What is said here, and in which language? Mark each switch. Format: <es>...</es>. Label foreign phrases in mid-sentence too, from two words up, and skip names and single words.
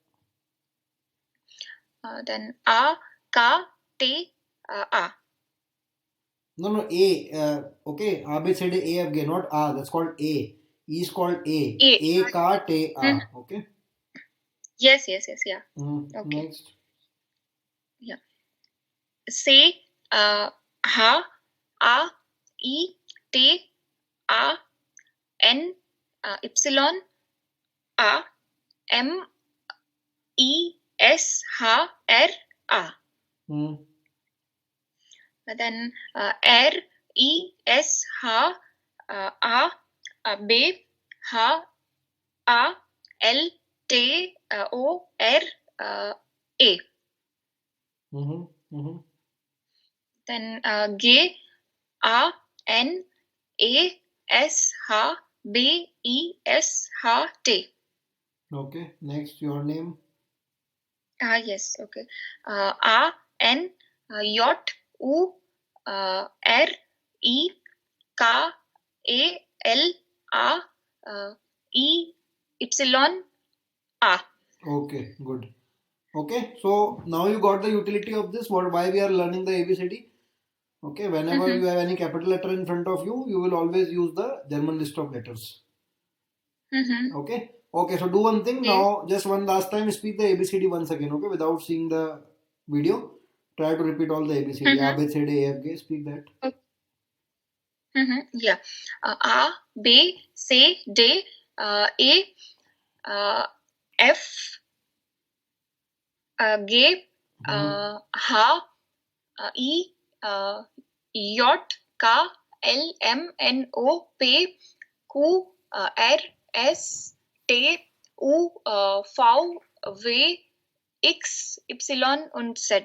<en>Then A, K, T, A. No, A. Okay. A, B, C, D, A again, not A. That's called A. E is called A. A, Ka, Te, A. Okay. Yes, yeah. Okay. Next. Yeah. C, H, A, E, T, A, N, Epsilon, A, M, E, S, H, R, A. Then R, E, S, H, A, B, H, A, L, T, O, R, A. Then G, A, N, A, S, H, B, E, S, H, T. Okay. Next, your name. Yes. Okay. A, N, J, U, R, E, K, A, L, A, E, Epsilon, A. Okay. Good. Okay. So now you got the utility of this. Why we are learning the ABCD. Okay. Whenever you have any capital letter in front of you, you will always use the German list of letters. Okay. Okay. So do one thing now. Just one last time, speak the ABCD once again. Okay. Without seeing the video, try to repeat all the ABCD. A, B, C, D, E, F, G. Speak that. Yeah. A, B, C, D, E, F, G, H, E, J, K, L, M, N, O, P, Q, R, S, T, U, V, W, X, Y und Z.</en>